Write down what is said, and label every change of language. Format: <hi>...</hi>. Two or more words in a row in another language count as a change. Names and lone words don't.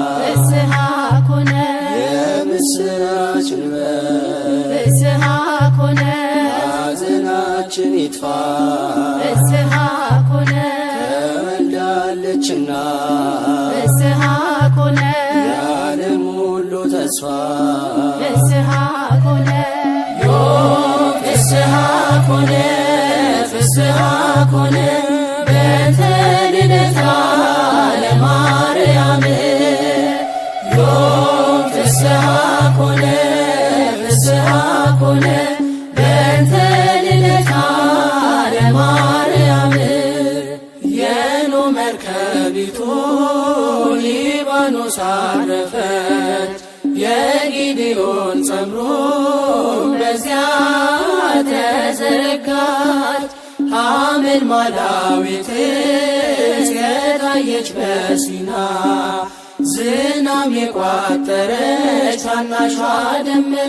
<gez>ፍስሐ ኮነ</gez> <am>የምስራች እንበል</am> <gez>ፍስሐ ኮነ</gez> <am>ሐዘናችን ይጥፋ</am> <gez>ፍስሐ ኮነ</gez> <am>ተወልዳለችና</am> <gez>ፍስሐ ኮነ</gez> <am>የዓለም ሁሉ ተስፋ</am> <gez>ፍስሐ ኮነ ዮም ፍስሐ ኮነ ፍስሐ ኮነ በእንተ ልደታ ለማርያም ዮም ፍስሐ ኮነ ፍስሐ ኮነ በእንተ ልደታ ለማርያም</gez> <am>የኖኅ መርከቢቱ ሊባኖስ አረፈች የጊዴዎን ጸምሮ በዚያ ተዘረጋች ሐመልማላዊት የታየች በሲና ዝናም የቋጠረች ታናሿ ደመና</am>